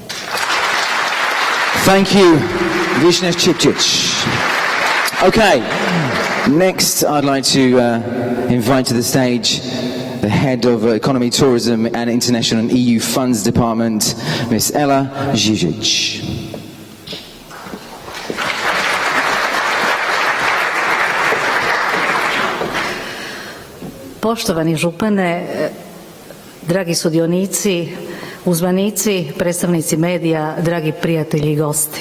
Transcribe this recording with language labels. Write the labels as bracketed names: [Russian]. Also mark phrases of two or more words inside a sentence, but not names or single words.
[English] Thank you, Vishnesh Cipcic. Okay, next I'd like to invite to the stage the head of Economy, Tourism and International and EU Funds Department, Ms. Ela Žižić. [Croatian] Poštovani župane, dragi sudionici, uzvanici, predstavnici medija, dragi prijatelji i gosti.